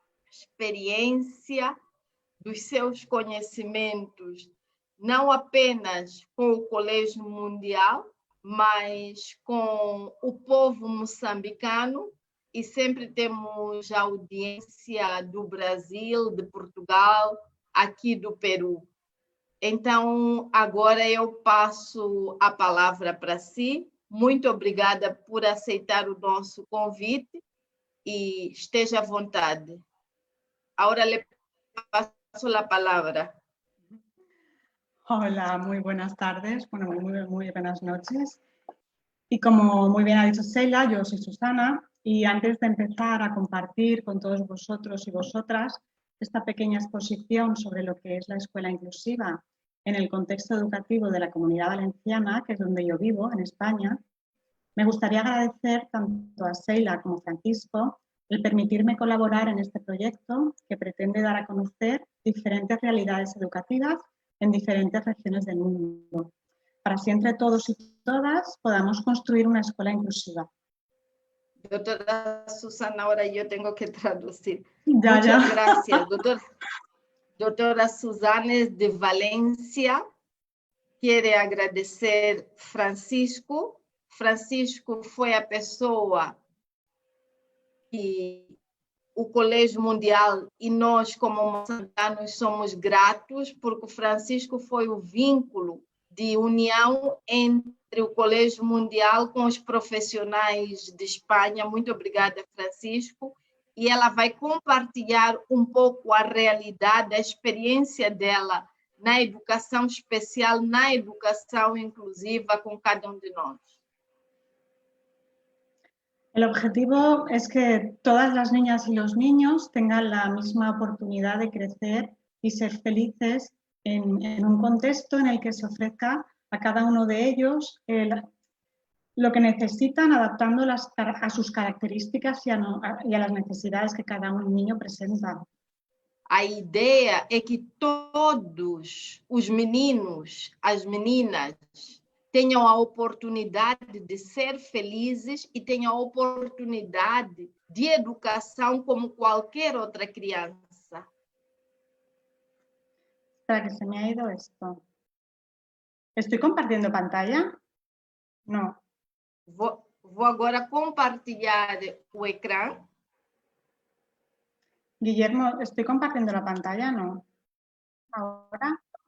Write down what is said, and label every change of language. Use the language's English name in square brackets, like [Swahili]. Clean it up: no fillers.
[Portuguese] experiência, dos seus conhecimentos, não apenas com o Colégio Mundial, mas com o povo moçambicano, e sempre temos a audiência do Brasil, de Portugal, aqui do Peru. Então, agora eu passo a palavra para si. Muito obrigada por aceitar o nosso convite e esteja à vontade. [Spanish] Ahora le paso la palabra. Hola, muy buenas tardes, bueno, muy buenas noches. Y como muy bien ha dicho Sheila, yo soy Susana y antes de empezar a compartir con todos vosotros y vosotras esta pequeña exposición sobre lo que es la escuela inclusiva en el contexto educativo de la Comunidad Valenciana, que es donde yo vivo, en España, me gustaría agradecer tanto a Sheila como a Francisco el permitirme colaborar en este proyecto que pretende dar a conocer diferentes realidades educativas en diferentes regiones del mundo, para así entre todos y todas podamos construir una escuela inclusiva. Doctora Susana, ahora yo tengo que traducir. Ya, Muchas ya. gracias. Doctora Susana es de Valencia. Quiere agradecer Francisco. [Portuguese] Francisco foi a pessoa que o Colégio Mundial e nós, como moçambicanos, somos gratos, porque o Francisco foi o vínculo de união entre o Colégio Mundial com os profissionais de Espanha. Muito obrigada, Francisco. E ela vai compartilhar um pouco a realidade, a experiência dela na educação especial, na educação inclusiva com cada um de nós. [Spanish] El objetivo es que todas las niñas y los niños tengan la misma oportunidad de crecer y ser felices en un contexto en el que se ofrezca a cada uno de ellos lo que necesitan, adaptando a sus características y a las necesidades que cada un niño presenta. [Portuguese] A ideia é que todos os meninos, as meninas, tenham a oportunidade de ser felizes e tenham a oportunidade de educação como qualquer outra criança. [Spanish] Espera que se me ha ido esto. ¿Estoy compartiendo pantalla? No. [Portuguese] Vou agora compartilhar o ecrã. [Spanish] Guillermo, ¿estoy compartiendo la pantalla? No. ¿Ahora?